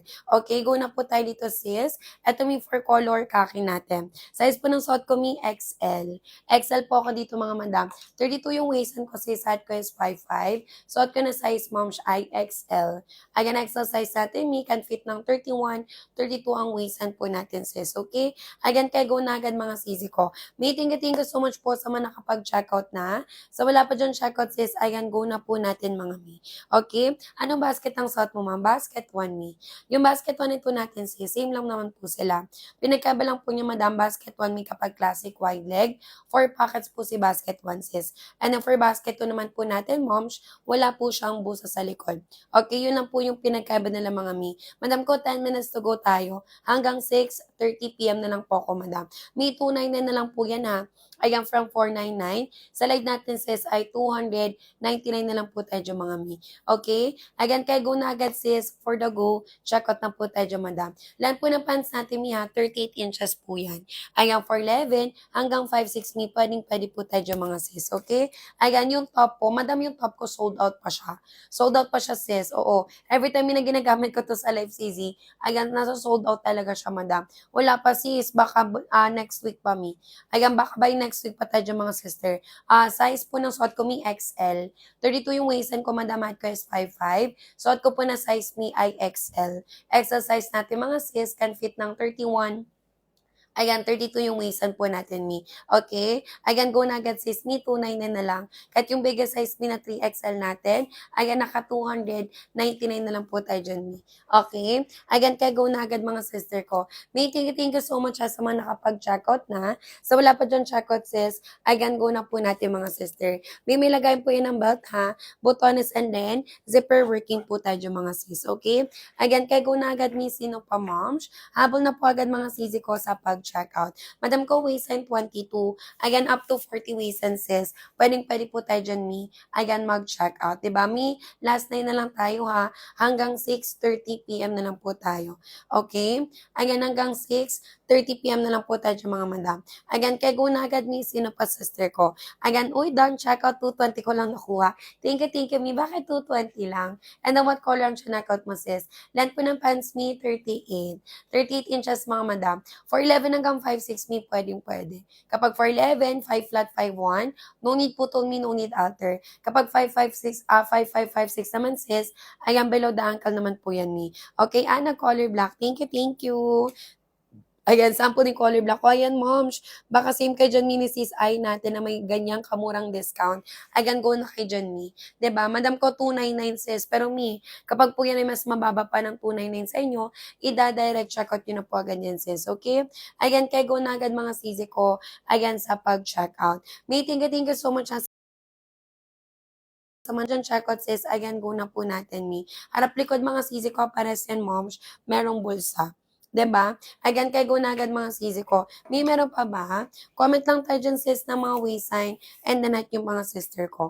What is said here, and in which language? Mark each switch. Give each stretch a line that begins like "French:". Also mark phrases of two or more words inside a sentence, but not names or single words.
Filipino: Okay, go na po tayo dito, sis. Ito mi
English: for color khaki
Filipino: natin. Size po ng suot ko mi, XL. XL po ako dito, mga madam. 32 yung waist ko, sis. Height ko is 5'5". Suot ko na size, mom, ay XL. Again, XL size natin mi,
English: can fit
Filipino: ng 31, 32 ang waist po natin, sis. Okay? Again, kaya go na agad mga sisi ko.
English: Thank you so much
Filipino: po sa mga nakapag-checkout na. Sa wala pa dyan checkout sis, ayan, go na po natin mga mi. Okay? Anong basket ang suot mo, ma'am? Basket 1 mi. Yung basket 1 ito natin sis, same lang naman po sila. Pinagkaba lang po niya, madam, basket 1 mi kapag
English: classic wide leg.
Filipino: 4 pockets po si basket 1 sis.
English: And then for basket 2
Filipino: naman po natin, moms, wala po siyang busa sa likod. Okay, yun lang po yung pinagkaba nila mga mi. Madam ko,
English: 10 minutes to go
Filipino: tayo. Hanggang 6:30 PM na lang po ako, madam. May 299 na lang po yan ha. Ayan, from 499. Sa live natin sis ay 299 na lang po tayo dyan, mga mi. Okay? Again, kaya go na agad sis.
English: For the go, check out
Filipino: na po tayo dyan, madam. Length po ng pants natin mi ha, 38 inches po yan. Ayan, for 11 hanggang 5'6" mi, pwede po tayo dyan, mga sis. Okay? Ayan, yung top po, madam, yung top ko
English: sold out
Filipino: pa siya.
English: Sold out
Filipino: pa siya sis, oo.
English: Every time
Filipino: na ginagamit ko to sa live CZ, ayan, nasa
English: sold out
Filipino: talaga siya, madam. Wala pa sis, baka
English: next week
Filipino: pa mi. Ayan, baka
English: by next week
Filipino: pa tayo dyan, mga sister. Size po ng suot ko mi XL. 32 yung waist ko, madam, at ko is 5'5". Suot ko po na size mi ay XL. XL size natin mga sis
English: can fit
Filipino: ng 31. Ayan, 32 yung waist po natin, mi. Okay? Ayan, go na agad sis, mi, 299 na lang. Kahit yung
English: biggest size
Filipino: mi na 3XL natin, ayan, naka 299 na lang po tayo dyan, mi. Okay? Ayan, kaya go na agad mga sister ko. Mi,
English: thank you so much
Filipino: sa mga nakapag-checkout na. Sa wala pa dyan checkout sis, ayan, go na po natin mga sister. May lagayin po yun ng belt ha, botones
English: and then zipper working
Filipino: po tayo dyan, mga sis. Okay? Ayan, kaya go na agad mi, sino pa moms. Habol na po agad mga sisi ko sa pag pag-check out. Madam ko, waistline 22. Ayan,
English: up to 40 waistline
Filipino: sis. Pwede po tayo dyan, Mi. Ayan, mag-check out. Diba, Mi?
English: Last night
Filipino: na lang tayo ha. Hanggang 6:30 p.m. na lang po tayo. Okay? Ayan, hanggang 6:30 p.m. na lang po tayo dyan, mga madam. Ayan, kaya go na agad, Mi. Sino pa sister ko? Ayan, uy, done.
English: Check out
Filipino: 220 ko lang nakuha.
English: Thank you, Mi.
Filipino: Bakit 220 lang?
English: And then, what color
Filipino: ang check-out mo, sis? Length po ng pants, Mi, 38. 38 inches, mga madam. For 11 hanggang 5'6", Mi, pwede. Kapag for 11, 5 flat, 5'1",
English: no need
Filipino: po to, Mi,
English: no need alter.
Filipino: Kapag 5'5'6", 5'5", 5'6" naman, sis, ayan,
English: below the ankle naman po yan,
Filipino: Mi.
English: Okay, Ana, color black. Thank you.
Filipino: Ayan, sample ni
English: color black.
Filipino: O, ayan, moms. Baka same kay dyan, Mi, ni sis ay natin na may ganyang kamurang discount. Ayan, go na kay dyan, Mi. 'Di ba? Madam ko 299 sis. Pero, Mi, kapag po yan ay mas mababa pa ng 299 sa inyo, ida-direct checkout nyo na po agad yan, sis. Okay? Ayan, kay go na agad mga sisi ko. Ayan, sa pag-checkout. Mi,
English: thank you so much
Filipino: sa mga dyan checkout sis. Ayan, go na po natin, Mi. Harap likod mga sisi ko, pares yan, moms. Merong bulsa. 'Di ba? Again, kay go na agad mga sisi ko. May meron pa ba? Comment lang tayo dyan sis ng mga waistline
English: and then
Filipino: at yung mga sister ko.